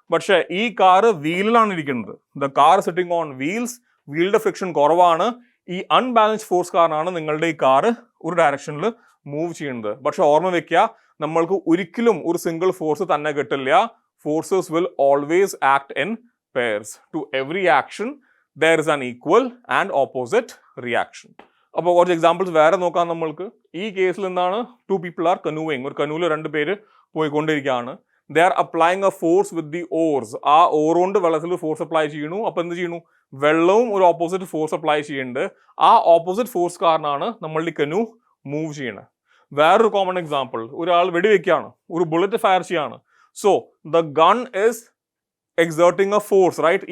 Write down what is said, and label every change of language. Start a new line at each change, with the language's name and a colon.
Malayalam: പക്ഷെ ഈ കാറ് വീലിലാണ് ഇരിക്കുന്നത്.
English: The car sitting on wheels.
Malayalam: വീലിന്റെ friction കുറവാണ്. ഈ അൺബാലൻസ്ഡ് ഫോഴ്സ് കാരണമാണ് നിങ്ങളുടെ ഈ കാറ് ഒരു ഡയറക്ഷനിൽ മൂവ് ചെയ്യുന്നത്. പക്ഷെ ഓർമ്മ വെക്കുക, നമ്മൾക്ക് ഒരിക്കലും ഒരു സിംഗിൾ ഫോഴ്സ് തന്നെ കിട്ടില്ല.
English: Forces will always act in pairs. To every action there is an equal and opposite reaction.
Malayalam: അപ്പോൾ കുറച്ച് എക്സാമ്പിൾസ് വേറെ നോക്കാം നമ്മൾക്ക്. ഈ കേസിൽ എന്താണ്?
English: 2 people are canoeing.
Malayalam: ഒരു കനൂല് 2 പേര് പോയിക്കൊണ്ടിരിക്കുകയാണ്.
English: they are applying a force with the oars.
Malayalam: ആ ഓർ കൊണ്ട് വെള്ളത്തിൽ ഫോഴ്സ് അപ്ലൈ ചെയ്യണു. അപ്പോൾ എന്ത് ചെയ്യണു? വെള്ളവും ഒരു ഓപ്പോസിറ്റ് ഫോഴ്സ് അപ്ലൈ ചെയ്യുന്നുണ്ട്. ആ ഓപ്പോസിറ്റ് ഫോഴ്സ് കാരണമാണ് നമ്മളുടെ കനു മൂവ് ചെയ്യണത്. വേറൊരു കോമൺ എക്സാമ്പിൾ, ഒരാൾ വെടിവെക്കുകയാണ്, ഒരു ബുള്ളറ്റ് ഫയർ ചെയ്യാണ്.
English: So the gun is exerting a force, right?